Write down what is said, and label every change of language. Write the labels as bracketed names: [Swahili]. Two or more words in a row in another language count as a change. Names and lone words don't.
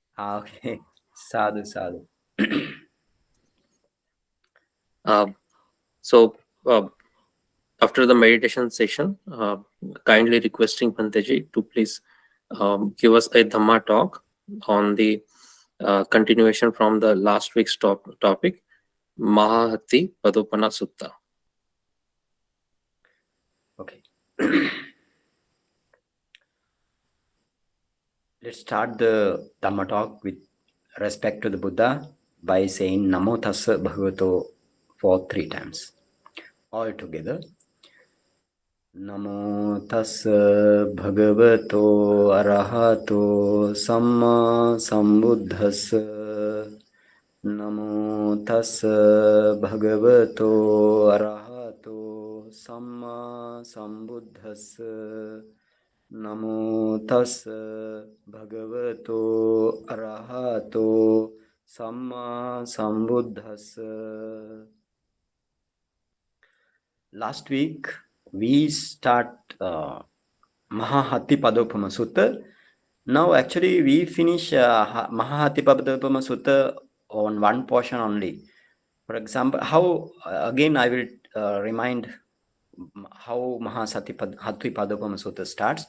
[Pali] Okay. Sadhu, sadhu. [English] Uh, so, after the meditation session, kindly requesting Bhanteji to please give us a Dhamma talk on the continuation from the last week's topic, Mahā hatthipadopama sutta. Okay. Let's start the Dhamma talk with respect to the Buddha by saying [Pali] Namo Tassa Bhagavato [English] for 3 times. All together. [Pali] Namo Tassa Bhagavato Arahato Samma Sambuddhassa. Namo Tassa Bhagavato Arahato Samma Sambuddhassa. Namo Tassa Bhagavato Arahato Samma Sambuddhassa. [English] Last week we start Mahā hatthipadopama sutta. Now actually we finish Mahā hatthipadopama sutta on one portion only. For example, how again I will remind how Mahā hatthipadopama sutta starts.